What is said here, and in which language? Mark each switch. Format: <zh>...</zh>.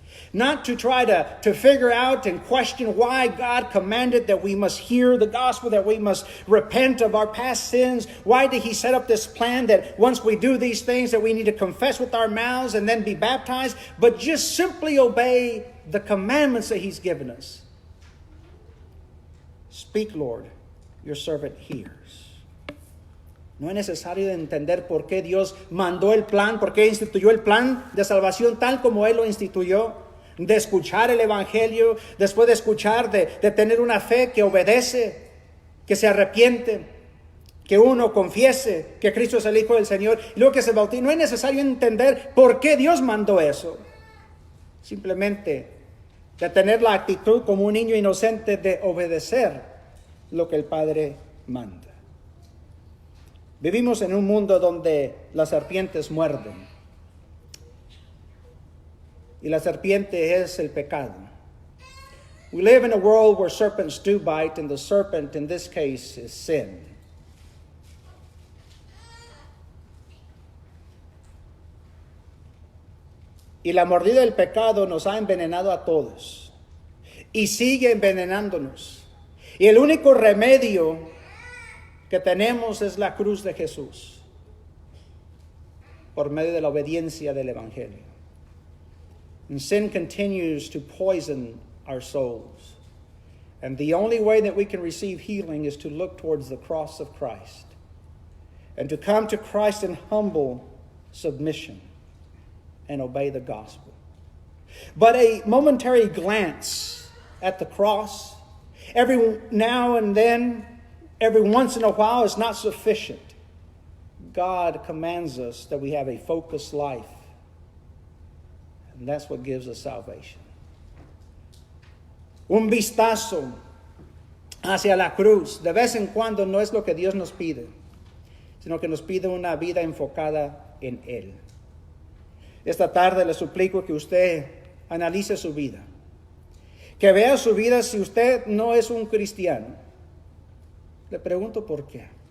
<en>Not to try to figure out and question why God commanded that we must hear the gospel, that we must repent of our past sins. Why did he set up this plan that once we do these things that we need to confess with our mouths and then be baptized? But just simply obey the commandments that he's given us. Speak, Lord, your servant hears.</en> <es>No es necesario entender por qué Dios mandó el plan, por qué instituyó el plan de salvación tal como Él lo instituyó. De escuchar el Evangelio, después de escuchar, de tener una fe que obedece, que se arrepiente, que uno confiese que Cristo es el Hijo del Señor, y luego que se bautice. No es necesario entender por qué Dios mandó eso. Simplemente de tener la actitud como un niño inocente de obedecer lo que el Padre manda. Vivimos en un mundo donde las serpientes muerden. Y la serpiente es el pecado.</es> <en>We live in a world where serpents do bite, and the serpent in this case is sin.</en> <es>Y la mordida del pecado nos ha envenenado a todos. Y sigue envenenándonos. Y el único remedio que tenemos es la cruz de Jesús. Por medio de la obediencia del Evangelio.</es> <en>And sin continues to poison our souls. And the only way that we can receive healing is to look towards the cross of Christ. And to come to Christ in humble submission and obey the gospel. But a momentary glance at the cross, every now and then, every once in a while, is not sufficient. God commands us that we have a focused life. And that's what gives us salvation.</en> <es>Un vistazo hacia la cruz de vez en cuando no es lo que Dios nos pide, sino que nos pide una vida enfocada en Él. Esta tarde le suplico que usted analice su vida, que vea su vida si usted no es un cristiano. Le pregunto por qué.</es>